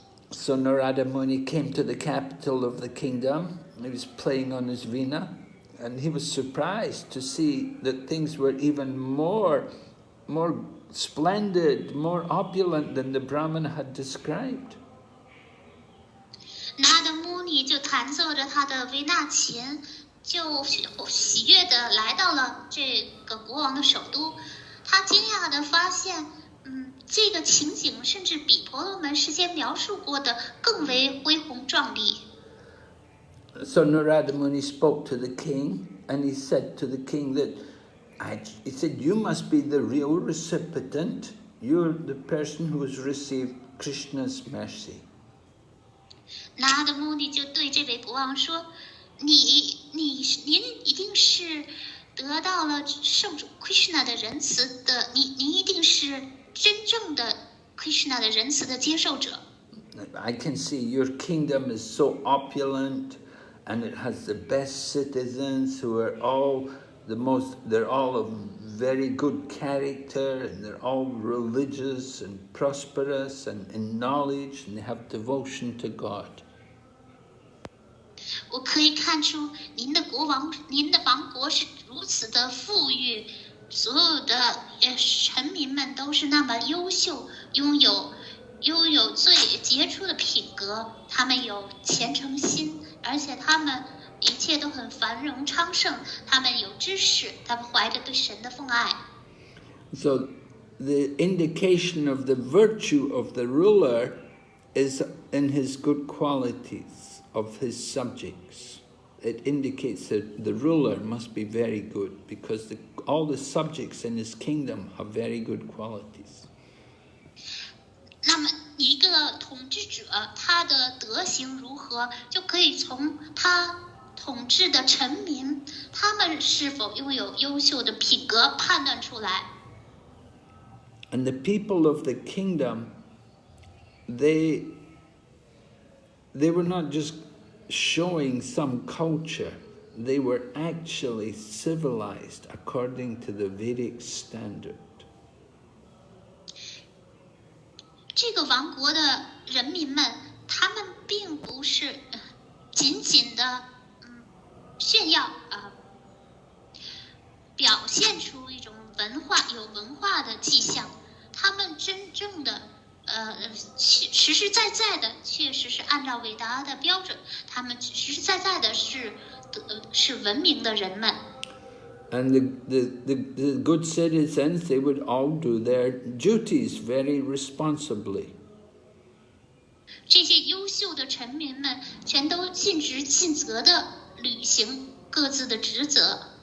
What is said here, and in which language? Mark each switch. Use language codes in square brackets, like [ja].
[en] So Narada Muni came to the capital of the kingdom. He was playing on his veena, and he was surprised to see that things were even more splendid, more opulent than the Brahmana had described. [zh] 那的穆尼就弹奏着他的维纳琴，就喜悦地来到了这个国王的首都。他惊讶地发现，这个情景甚至比婆罗门事先描述过的更为恢宏壮丽。 [en] So Narada Muni spoke to the king, and he said to the king that, he said, you must be the real recipient. You're the person who has received Krishna's mercy. [zh] 那的穆尼就对这位国王说：“您一定是得到了圣主 Krishna 的仁慈的，您一定是真正的 Krishna 的仁慈的接受者。” [en] I can see your kingdom is so opulent, and it has the best citizens who are all they're all of very good character, and they're all religious and prosperous and in knowledge, and they have devotion to God. [zh] 我可以看出您的王国是如此的富裕，所有的臣民们都是那么优秀，拥有最杰出的品格，他们有虔诚心，而且他们一切都很繁荣昌盛，他们有知识，他们怀着对神的奉爱。 [en] So the indication of the virtue of the ruler is in his good qualities of his subjects. It indicates that the ruler must be very good, because all the subjects in his kingdom have very good qualities. [zh] 那么一个统治者他的德行如何，就可以从他统治的臣民他们是否拥有优秀的品格判断出来。 [en] And the people of the kingdom, they were not just showing some culture, they were actually civilized according to the Vedic standard. [zh] 这个王国的人民们，他们并不是仅仅的炫耀表现出一种有文化的迹象，他们真正的实实在在的确实是按照伟达的标准，他们实实在在的是文明的人们。 [en] And the good citizens, they would all do their duties very responsibly. [zh] 这些优秀的臣民们全都尽职尽责地履行各自的职责。